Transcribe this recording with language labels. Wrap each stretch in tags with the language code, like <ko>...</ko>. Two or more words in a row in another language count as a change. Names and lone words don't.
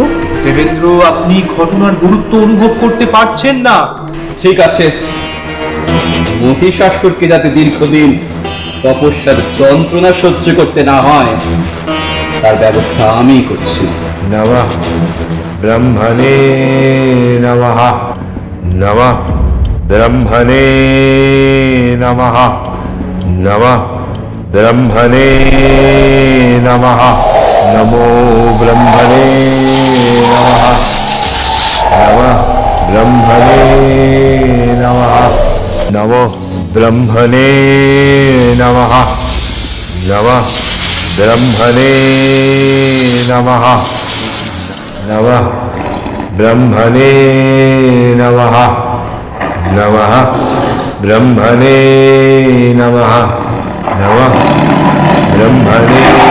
<bn>দেবেন্দ্র, আপনি ঘটনার গুরুত্ব অনুভব করতে পারছেন না। ঠিক আছে, মহিষাসুরকে যাতে দীর্ঘদিন তপস্যার যন্ত্রণা সহ্য করতে না হয় তার ব্যবস্থা আমি করছি।</bn> <sa>নমঃ ব্রহ্মণে নমঃ, নমঃ ব্রহ্মণে নমঃ, নমঃ ব্রহ্মণে নমঃ, নমো ব্রহ্মণে নমঃ, নমঃ ব্রহ্মণে নমঃ, নমো ব্রহ্মণে নমঃ, নমঃ ব্রহ্মণে নমঃ, নমঃ ব্রহ্মণে নমঃ, নমঃ ব্রহ্মণে নমঃ, নমঃ ব্রহ্মণে</sa>